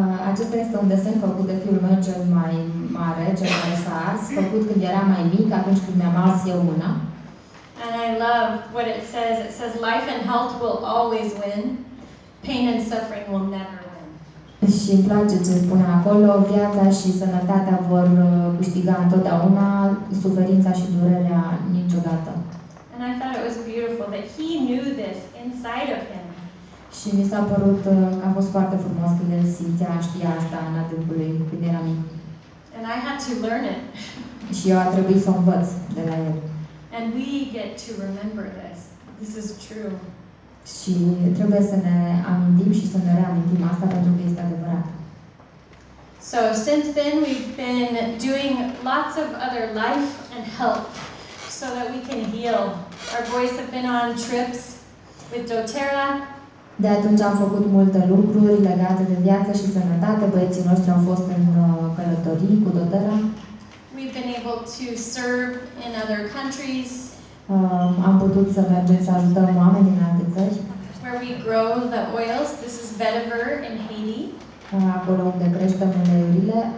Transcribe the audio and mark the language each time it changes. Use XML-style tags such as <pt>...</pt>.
<ro>Acesta este un desen făcut de fiul meu cel mai mare, cel care s-a ars, făcut când era mai mic, atunci când mi-am ars eu mâna.</ro> <en>And I love what it says. It says, life and health will always win. Pain and suffering will never win.</en> <ro>Și îmi place ce spune acolo, viața și sănătatea vor câștiga întotdeauna, suferința și durerea niciodată.</ro> <en>And I thought it was beautiful that he knew this inside of him.</en> <ro>Și mi s-a părut că a fost foarte frumos când el simțea, știa asta în adâncul lui când era mic.</ro> <en>And I had to learn it.</en> <ro>Și eu a trebuit să o învăț de la el.</ro> <en>And we get to remember this. This is true.</en> <ro>Și trebuie să ne amintim și să ne reamintim asta pentru că este adevărat.</ro> <en>So since then we've been doing lots of other life and health so that we can heal. Our boys have been on trips with doTERRA.</en> <ro>De atunci am făcut multe lucruri legate de viață și sănătate. Băieții noștri au fost în călătorii cu doTERRA. We've been able to serve in other countries. Am putut să mergem să ajutăm oameni din alte țări.</ro> <en>Where we grow the oils. This is vetiver in Haiti.</en> <ro>Acolo unde creștem uleiurile.</ro>